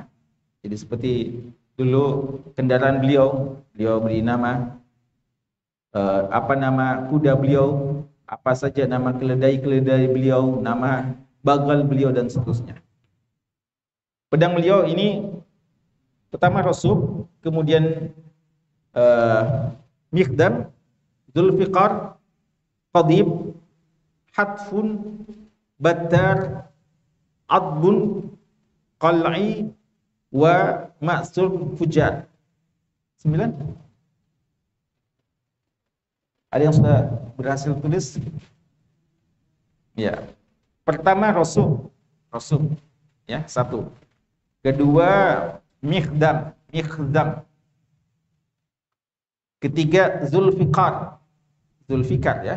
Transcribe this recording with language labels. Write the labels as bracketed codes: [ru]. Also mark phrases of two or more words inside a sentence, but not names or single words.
[id] Jadi seperti dulu kendaraan beliau beri nama, apa nama kuda beliau, apa saja nama keledai beliau, nama bagal beliau dan seterusnya. Pedang beliau ini pertama Rasul, kemudian Mikhdam, Zulfiqar, Qadib, Hatfun, Battar, Adbun, Qal'i, wa Ma'sur Fujar. 9. Ada yang sudah berhasil tulis? Ya. Pertama Rasul, ya, 1. Kedua Mikhdam. Ketiga Zulfiqar ya.